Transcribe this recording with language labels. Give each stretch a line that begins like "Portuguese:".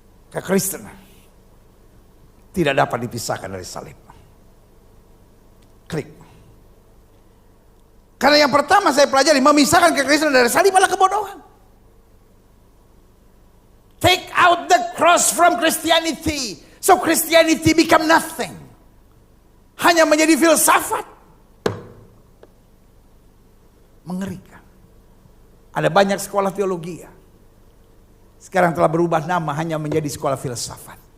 Indonesian: Kekristenan tidak dapat dipisahkan dari salib. Klik. Karena yang pertama saya pelajari, memisahkan kekristenan dari salib adalah kebodohan.
English: Take out the cross from Christianity. So Christianity become nothing.
Indonesian: Hanya menjadi filsafat. Mengerikan. Ada banyak sekolah teologi. Sekarang telah berubah nama hanya menjadi sekolah filsafat.